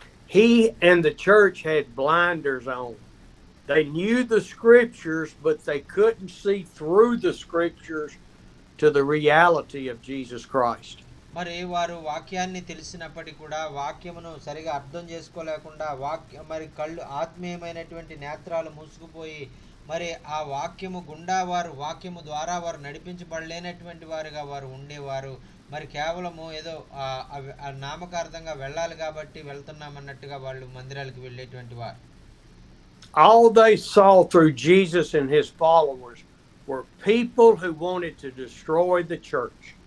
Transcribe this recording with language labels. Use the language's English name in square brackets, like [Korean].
[English] He and the church had blinders on. They knew the scriptures, but they couldn't see through the scriptures to the reality of Jesus Christ. [Telugu] మరి వారు వాక్యాన్ని తెలిసినప్పటికీ కూడా వాక్యమును సరిగా అర్థం చేసుకోలేకుండా మరి కళ్ళు ఆత్మీయమైనటువంటి నేత్రాలు మూసుకుపోయి మరి ఆ వాక్యము గుండా వాక్యము ద్వారా వారు నడిపించబడలేనటువంటి వారుగా వారు ఉండేవారు. మరి కేవలము ఏదో నామకార్థంగా వెళ్ళాలి కాబట్టి వెళ్తున్నామన్నట్టుగా వాళ్ళు మందిరాలకు వెళ్ళేటువంటి వారు. [English] All they saw through Jesus and his followers were people who wanted to destroy the church.